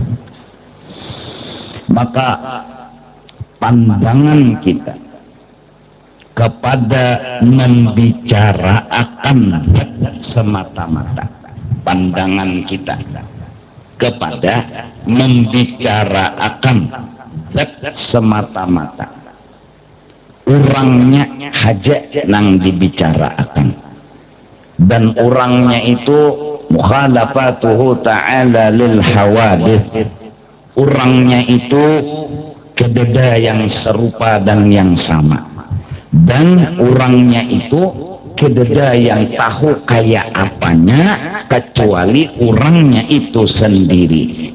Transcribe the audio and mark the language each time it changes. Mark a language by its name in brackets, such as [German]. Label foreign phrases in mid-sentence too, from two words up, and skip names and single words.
[Indonesian] Maka pandangan kita kepada membicarakan semata-mata, pandangan kita kepada membicarakan semata-mata, orangnya haja nang dibicarakan, dan orangnya itu [Arabic] مخالفته تعالى للحوادث, [Indonesian] orangnya itu kededa yang serupa dan yang sama, dan orangnya itu kededa yang tahu kayak apanya kecuali orangnya itu sendiri.